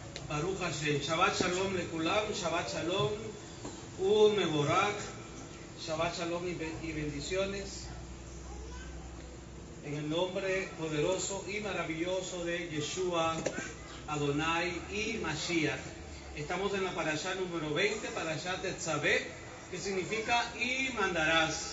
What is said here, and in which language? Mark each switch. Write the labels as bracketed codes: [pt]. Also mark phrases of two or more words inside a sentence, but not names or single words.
[he] ברוך השם. שבת שלום לכולם, שבת שלום, ומבורך, שבת שלום, un mevorak, Shabbat Shalom [es] y bendiciones. En el nombre poderoso y maravilloso de Yeshua, Adonai y Mashiach. Estamos en la parashá número 20, parashá Tetzaveh, que significa y mandarás.